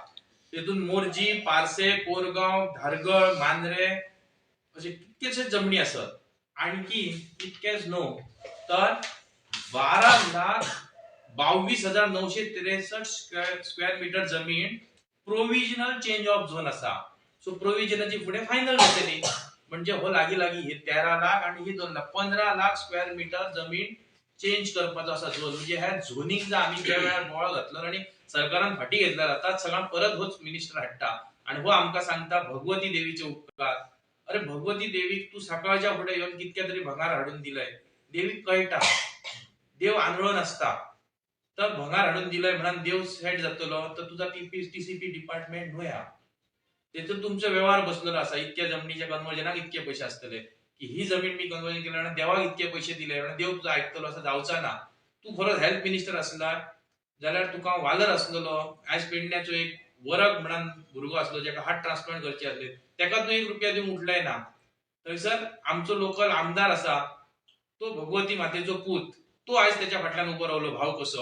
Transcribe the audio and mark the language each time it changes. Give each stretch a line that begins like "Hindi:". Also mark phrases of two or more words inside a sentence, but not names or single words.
Konkani: तिथून मोरजी, पारसे, कोरगाव, धारगळ, मांद्रे असे कितकेशे जमनी असत. आणखी इतकेच नो तर 12,22,963
English: square meter
Konkani: जमीन
English: provisional change of zone
Konkani: असा. सो प्रोव्हिजनची पुढे फायनल जातली. म्हणजे हो लागी हे 13 लाख आणि ही 2 लाख 15 लाख
English: square meter
Konkani: जमीन चेंज करपाचो असा झोन. म्हणजे ह्या झोनिंगचा आम्ही ज्या वेळार बोवाळ घातलो आणि सरकारान फाटी घेतला जातात सगळा परत होच मिनिस्टर हाडटा. आणि हो आमका सांगता भगवती देवीचे उपकार. अरे भगवती देवीक तू सकाळच्या पुढे येऊन कितक्या तरी भंगार हाडून दिलंय. देवीक कळटा देव आंधळो नसता. तर भंगार हाडून दिलंय म्हणून देव सेट जातलो तर तुझा
English: TCP department
Konkani: न्हूया. त्यातून तुमचा व्यवहार बसलेलो असा. इतक्या जमिनीच्या कन्वर्जनाक इतके पैसे असतले की ही जमीन मी कन्वर्जन केल्याने देवाक इतके पैसे दिले म्हणून देव तुझा ऐकतलो असं जावचा ना. तू खरोच
English: health minister
Konkani: असला जाल्यार तुका वालर असलेलो. आज पेडण्याचो एक वरग म्हणून भुरगो असलो ज्याका
English: heart transplant
Konkani: करचे असले, त्याका तू 1 रुपया दिवंक उठलाय ना. थंयसर आमचो लोकल आमदार असा तो भगवती मातेचो पूत, तो आज त्याच्या फाटल्यान उभो रावलो भाव कसो.